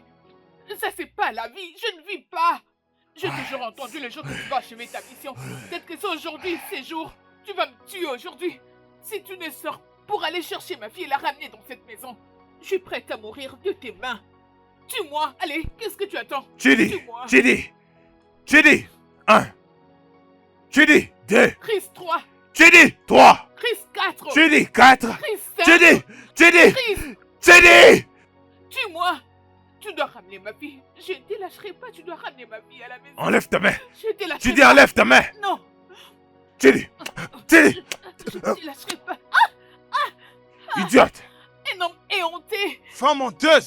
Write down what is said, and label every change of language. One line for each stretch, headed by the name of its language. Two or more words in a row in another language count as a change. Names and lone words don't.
French: Ça c'est pas la vie, je ne vis pas. J'ai toujours entendu le jour que tu vas achever ta mission. Peut-être que c'est aujourd'hui, ces jours. Tu vas me tuer aujourd'hui. Si tu ne sors pour aller chercher ma fille et la ramener dans cette maison, je suis prête à mourir de tes mains. Tue-moi, allez, qu'est-ce que tu attends? Chidi, Tue-moi. Chidi, Chidi, 1. Chidi, 2. Chris 3, Chidi, 3. Chris 4, Chidi, 4. Chris 5, Chidi, Chidi, Chris, Chidi. tue-moi. Tu dois ramener ma fille. Je ne te lâcherai pas, tu dois ramener ma fille à la maison. Enlève ta main. Je te lâcherai Chidi, pas. enlève ta main. Non, Chidi, Chidi, je ne te lâcherai pas. idiote. Un homme éhonté, Femme honteuse.